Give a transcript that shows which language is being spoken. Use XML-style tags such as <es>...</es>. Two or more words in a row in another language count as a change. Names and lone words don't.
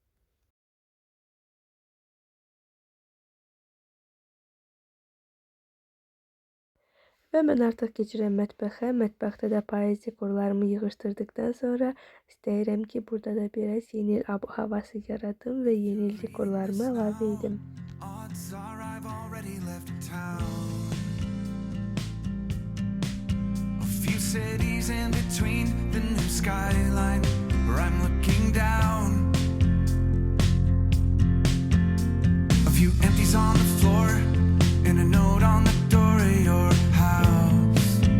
<az>Və mən artıq keçirəm mətbəxə. Mətbəxdə də payız dekorlarımı yığışdırdıqdan sonra istəyirəm ki, burada da biraz yeni il havası yaradım və yeni il dekorlarımı əlavə edim.</az> <en>I've already left town. A few cities in between the new skyline where I'm looking down. A few empties on the floor and a note on the door of your house.</en>